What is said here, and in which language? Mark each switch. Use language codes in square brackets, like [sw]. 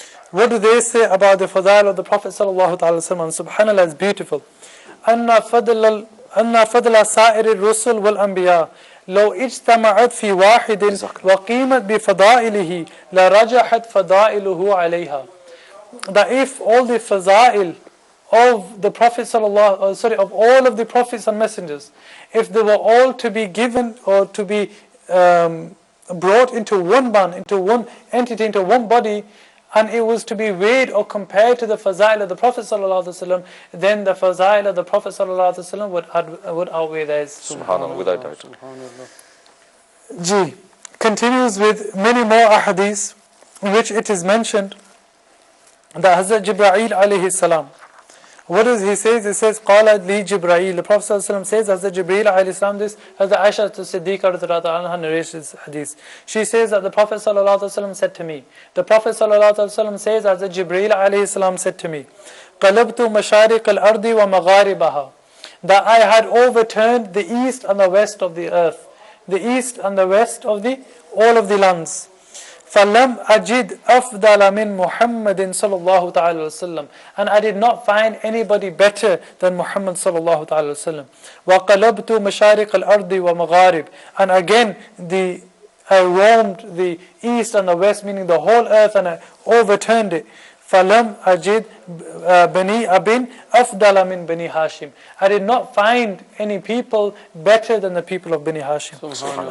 [en] What do they say about the fadail of the Prophet sallallahu alaihi wasallam? Subhanallah, is beautiful. [ar] أن فضل سائر الرسل والأنبياء لو اجتمعت في واحد وقيمت بفضائله لرجحت فضائله عليها. [en] That if all the fazail of the Prophet of all of the prophets and messengers, if they were all to be given or to be brought into one band, into one entity, into one body, and it was to be weighed or compared to the fazail of the Prophet ﷺ, then the fazail of the Prophet ﷺ would outweigh theirs. Subhanallah, without doubt. G continues with many more ahadith in which it is mentioned that Hazrat Jibreel alayhi salam, what does he say? He says, [ar] قَالَ لِي جِبْرَائِيل. [en] The Prophet ﷺ says, Hazrat Jibreel alayhi salam, this, Hazrat Aisha Siddiqa radhiyallahu anha narrates this hadith. She says that the Prophet ﷺ said to me. The Prophet ﷺ says, Hazrat Jibreel alayhi salam said to me, [ar] قَلَبْتُ مَشَارِقَ الْأَرْضِ وَمَغَارِبَهَا, [en] that I had overturned the east and the west of the earth, the east and the west of all of the lands. [ar] فَلَمْ أَجِدْ أَفْضَلَ مِنْ مُحَمَّدٍ صَلَى اللَّهُ تَعَالَى وسلم, [en] and I did not find anybody better than Muhammad [ar] صلى الله تعالى وسلم. وَقَلَبْتُ مَشَارِقَ الْأَرْضِ وَمَغَارِبِ, [en] and again I roamed the east and the west, meaning the whole earth, and I overturned it. [ar] فَلَمْ أَجِدْ بَنِي أَبٍ أَفْضَلَ مِنْ بَنِي هَاشِمٍ, [en] I did not find any people better than the people of Bani Hashim.